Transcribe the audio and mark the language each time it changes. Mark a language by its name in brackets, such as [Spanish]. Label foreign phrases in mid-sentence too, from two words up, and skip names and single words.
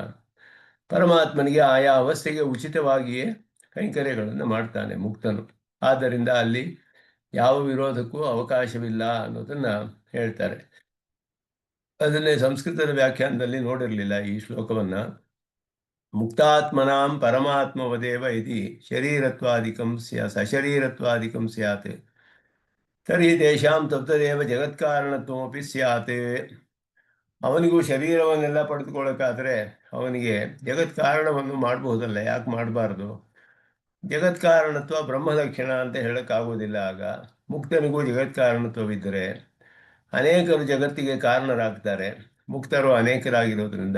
[Kannada] ಪರಮಾತ್ಮನಿಗೆ ಆಯಾ ಅವಸ್ಥೆಗೆ ಉಚಿತವಾಗಿಯೇ ಕೈಂಕರ್ಯಗಳನ್ನು ಮಾಡ್ತಾನೆ ಮುಕ್ತನು. ಆದ್ದರಿಂದ ಅಲ್ಲಿ ಯಾವ ವಿರೋಧಕ್ಕೂ ಅವಕಾಶವಿಲ್ಲ ಅನ್ನೋದನ್ನು ಹೇಳ್ತಾರೆ. ಅದನ್ನೇ ಸಂಸ್ಕೃತದ ವ್ಯಾಖ್ಯಾನದಲ್ಲಿ ನೋಡಿರಲಿಲ್ಲ ಈ ಶ್ಲೋಕವನ್ನು. [Sanskrit] ಮುಕ್ತಾತ್ಮನಾಂ ಪರಮಾತ್ಮವದೇವ ಇತಿ ಶರೀರತ್ವಾದಿಕಂ ಸಶರೀರತ್ವಾದಿಕಂ ಸ್ಯಾತ್ ತರ್ಹಿ ತೇಷಾಂ ತತ್ತದೇವ ಜಗತ್ಕಾರಣತ್ವಮಪಿ ಸ್ಯಾತ್. [Kannada] ಅವನಿಗೂ ಶರೀರವನ್ನೆಲ್ಲ ಪಡೆದುಕೊಳ್ಳೋಕ್ಕಾದರೆ ಅವನಿಗೆ ಜಗತ್ ಕಾರಣವನ್ನು ಮಾಡಬಹುದಲ್ಲ, ಯಾಕೆ ಮಾಡಬಾರ್ದು? ಜಗತ್ ಕಾರಣತ್ವ ಬ್ರಹ್ಮಲಕ್ಷಣ ಅಂತ ಹೇಳೋಕ್ಕಾಗೋದಿಲ್ಲ. ಆಗ ಮುಕ್ತನಿಗೂ ಜಗತ್ ಕಾರಣತ್ವವಿದ್ದರೆ ಅನೇಕರು ಜಗತ್ತಿಗೆ ಕಾರಣರಾಗ್ತಾರೆ, ಮುಕ್ತರು ಅನೇಕರಾಗಿರೋದ್ರಿಂದ.